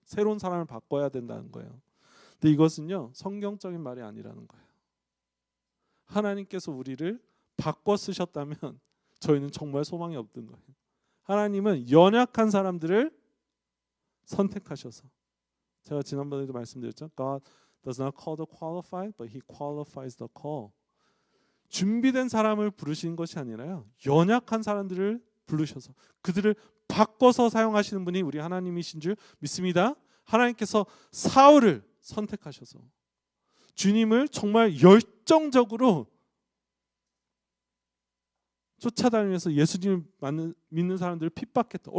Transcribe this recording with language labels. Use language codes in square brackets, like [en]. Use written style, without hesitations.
[ko] 새로운 사람을 바꿔야 된다는 거예요. 근데 이것은요, 성경적인 말이 아니라는 거예요. 하나님께서 우리를 바꿔 쓰셨다면 저희는 정말 소망이 없는 거예요. 하나님은 연약한 사람들을 선택하셔서, 제가 지난번에도 말씀드렸죠. [en] God does not call the qualified, but He qualifies the call. [ko] 준비된 사람을 부르신 것이 아니라요, 연약한 사람들을 부르셔서 그들을 바꿔서 사용하시는 분이 우리 하나님이신 줄 믿습니다. 하나님께서 사울을 선택하셔서 주님을 정말 열정적으로 쫓아다니면서 예수님을 믿는 사람들을 핍박했다.